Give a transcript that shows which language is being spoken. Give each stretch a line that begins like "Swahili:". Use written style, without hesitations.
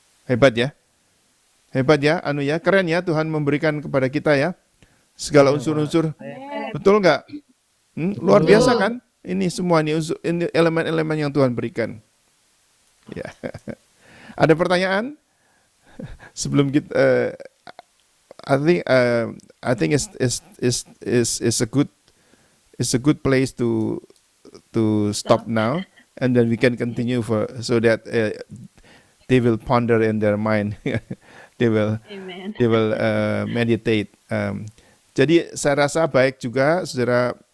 Indonesian: Hebat ya? Hebat ya, keren ya Tuhan memberikan kepada kita ya. Segala unsur-unsur. Betul nggak? Luar biasa kan? Ini semua ini elemen-elemen yang Tuhan berikan. Ya. Ada pertanyaan? Sebelum kita,
English: I think is a good place to stop now, and then we can continue so that they will ponder in their mind. they will meditate.
Indonesian: Jadi saya rasa baik juga saudara.